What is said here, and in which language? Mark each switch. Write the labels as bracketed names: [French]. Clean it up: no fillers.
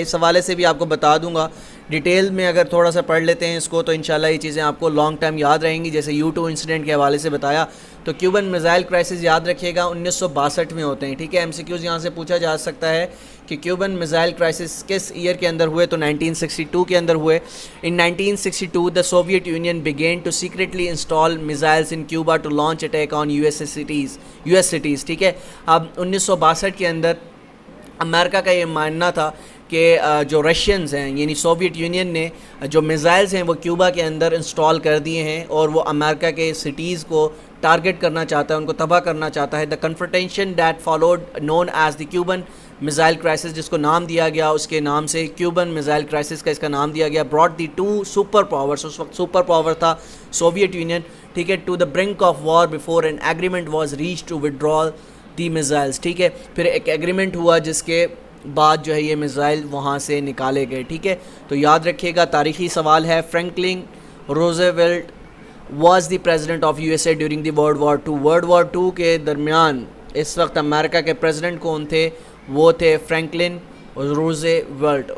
[Urdu] اس حوالے سے بھی آپ کو بتا دوں گا ڈیٹیل میں, اگر تھوڑا سا پڑھ لیتے ہیں اس کو تو انشاءاللہ یہ چیزیں آپ کو لانگ ٹائم یاد رہیں گی. جیسے U2 انسیڈنٹ کے حوالے سے بتایا, تو کیوبن میزائل کرائسس یاد رکھیے گا 1962 میں ہوتے ہیں. ٹھیک ہے, MCQs یہاں سے پوچھا جا سکتا ہے کہ کیوبن میزائل کرائسس کس ایئر کے اندر ہوئے, تو 1962 کے اندر ہوئے. [English] In 1962 the Soviet Union began to secretly install missiles in Cuba to launch attack on US cities. [Urdu] ٹھیک ہے, اب 1962 کے اندر امریکہ کا یہ ماننا تھا کہ جو رشینز ہیں یعنی سوویت یونین نے جو میزائلز ہیں وہ کیوبا کے اندر انسٹال کر دیے ہیں, اور وہ امریکہ کے سٹیز کو ٹارگٹ کرنا چاہتا ہے, ان کو تباہ کرنا چاتا ہے. [English] the confrontation that followed known as the Cuban missile crisis, [Urdu] جس کو نام دیا گیا اس کے نام سے کیوبن میزائل کرائسس کا اس کا نام دیا گیا. [English] brought the two super powers, [Urdu] اس وقت سپر پاور تھا سوویت یونین. ٹھیک ہے, [English] To the brink of war before an agreement was reach to withdraw the missiles. [Urdu] ٹھیک ہے, پھر ایک ایگریمنٹ ہوا جس کے بعد جو ہے یہ میزائل وہاں سے نکالے گئے. ٹھیک ہے, تو یاد رکھیے گا تاریخی سوال ہے. [English] Franklin Roosevelt was the president of USA during the world war 2. [Urdu] World war 2 کے درمیان اس وقت امریکہ کے پریزیڈنٹ کون تھے؟ وہ تھے فرینکلن روزویلٹ.